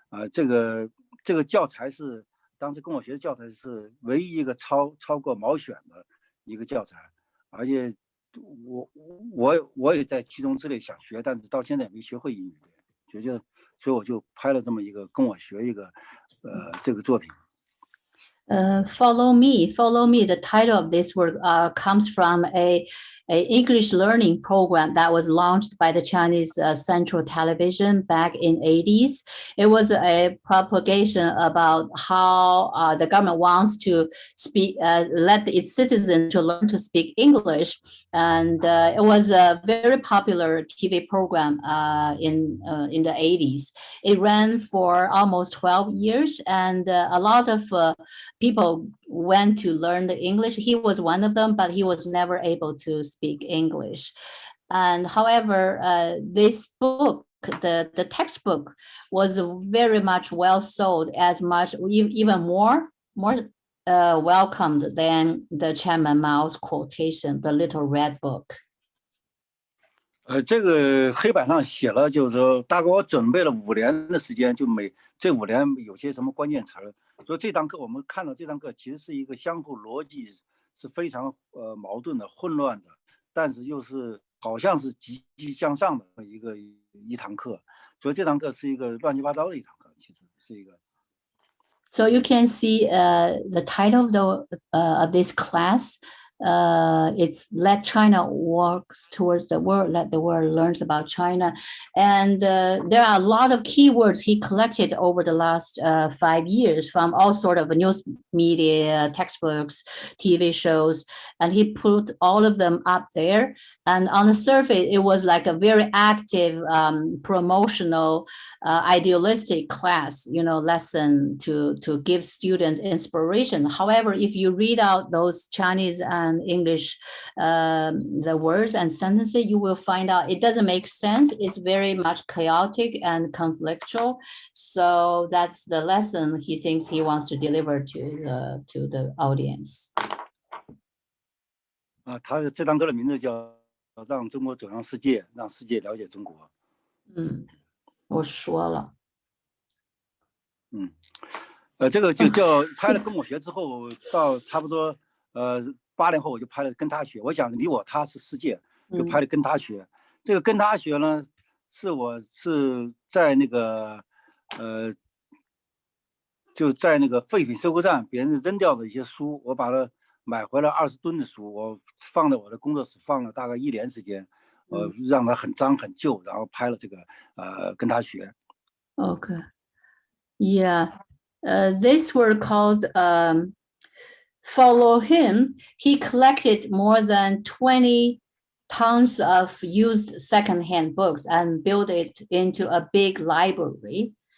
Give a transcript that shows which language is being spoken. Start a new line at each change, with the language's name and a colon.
Chinese: 这个教材是当时跟我学的教材是唯一一个超过毛选的一个教材，而且我也在其中之内想学，但是到现在也没学会英语，所以我就拍了这么一个跟我学一个这个作品。
English: Follow Me. The title of this work comes from a English learning program that was launched by the Chinese Central Television back in 80s. It was a propagation about how the government wants to speak, let its citizens to learn to speak English. And it was a very popular TV program in the 80s. It ran for almost 12 years, and a lot of people went to learn the English. He was one of them, but he was never able to speak English. And however, this book, the textbook, was very much well sold, as much even more welcomed than the Chairman Mao's quotation, The Little Red Book.
Chinese: 这个黑板上写了，就是说大概我准备了5年的时间，就这5年有些什么关键词儿。所以这堂课我们看到这堂课其实是一个相互逻辑是非常矛盾的、混乱的，但是又是好像是积极向上的一堂课。所以这堂课是一个乱七八糟的一堂课，其实是一个。
English: So you can see the title of this class. It's Let China Walks Towards the World, Let the World Learns About China. And there are a lot of keywords he collected over the last 5 years from all sort of news media, textbooks, TV shows, and he put all of them up there. And on the surface, it was like a very active, promotional, idealistic class, lesson to give students inspiration. However, if you read out those Chinese and English, the words and sentences, you will find out it doesn't make sense. It's very much chaotic and conflictual. So that's the lesson he thinks he wants to deliver to the audience.
Chinese: 他这堂课的名字叫“让中国走向世界，让世界了解中国”。我说了。这个就叫拍了《跟我学》之后，到差不多8年后，我就拍了《跟他学》。我想你我他是世界，就拍了《跟他学》。这个《跟他学》呢，我是在那个就在那个废品收购站别人扔掉的一些书，我把它买回来20吨的书，我放在我的工作室放了大概1年时间，让它很脏很旧，然后拍了这个跟他学。
English: Okay, yeah, these were called Follow Him. He collected more than 20 tons of used secondhand books and built it into a big library.